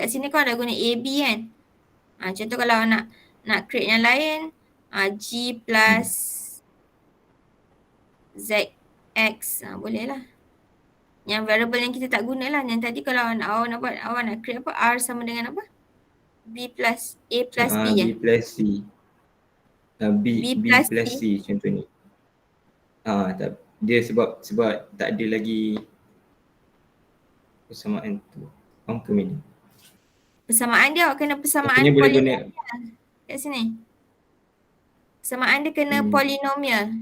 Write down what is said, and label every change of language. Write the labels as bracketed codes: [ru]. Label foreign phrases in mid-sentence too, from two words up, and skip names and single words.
[ms] Kat sini kau dah guna AB kan. Contoh kalau nak create yang lain, G plus ZX, boleh lah. Yang variable yang kita tak guna lah. Yang tadi kalau awak nak buat, awak nak create apa? R sama dengan apa? B plus A plus B B plus C. B plus C contoh ni. Dia sebab tak ada lagi persamaan tu. Faham ke Medi? Persamaan dia awak kena persamaan Maksudnya boleh guna kat sini. Persamaan dia kena polinomial.